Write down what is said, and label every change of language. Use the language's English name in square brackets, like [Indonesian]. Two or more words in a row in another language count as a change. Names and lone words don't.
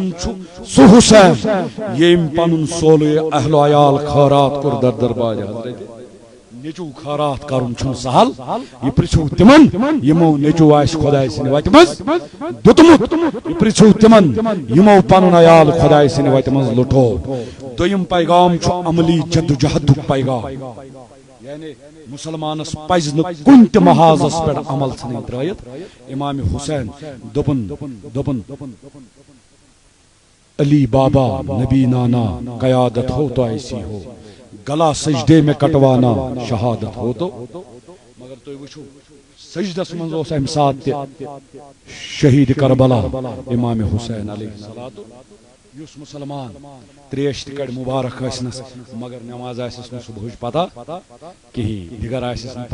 [Kashmiri] چھُ سُہ حسین ییٚمۍ پنُن سولٕے اہل و عیال خٲرات کوٚر در دربارِ حضرت نیچو خٲرات کرُن چھُنہٕ سہل یہِ پرژھِو تِمن یِمو نیچو آسہِ خۄداے سٕنٛدِ وتہِ منٛز دیُتمُت یہِ پرژھِو تِمن یِمو پنُن عیال خۄداے سٕنٛدِ وتہِ منٛز لُٹھو دوٚیِم پیغام چھُ عملی جدوجہدُک پیغام یعنی مسلمانس پزِ نہٕ کُنہِ تہِ محاذس پٮ۪ٹھ عمل ژھٕنٕنۍ ترٲیِتھ امام حسین دوٚپُن [Urdu] علی بابا نبی نانا قیادت ہو تو ایسی ہو گلا سجدے میں کٹوانا شہادت ہو تو [Kashmiri] مگر تُہۍ وٕچھِو سجدس منٛز اوس امہِ ساتہٕ تہِ شہید کربلا امام حسین علیہ الصلوۃ یُس مسلمان تریش تہِ کڑِ مبارک ٲسنس مگر نماز آسٮ۪س نہٕ صبحٕچ پتہ کہیٖنۍ دِگر آسٮ۪س نہٕ